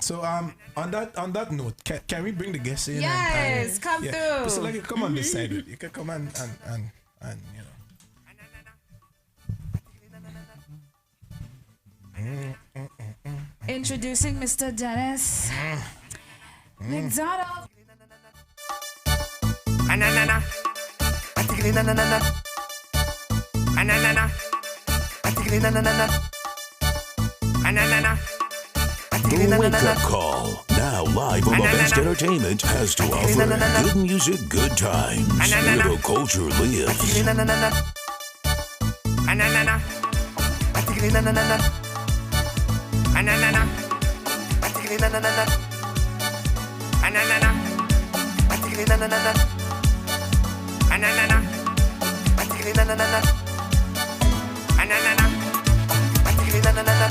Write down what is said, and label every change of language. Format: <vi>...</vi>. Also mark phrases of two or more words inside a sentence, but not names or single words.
<en>So on that note, can we bring the guests in? Yes, come through. So like you come on this side, you can come and Introducing Mr. Dennis McDonald. Ananana, atigli nanana, ananana, atigli nanana, ananana. The wake-up call, now live on the best entertainment, has to offer good music, good times, where the culture lives. Ananana, atigli nanana, ananana, atigli nanana, ananana, atigli nanana, ananana, atigli nanana, ananana, atigli nanana.</en>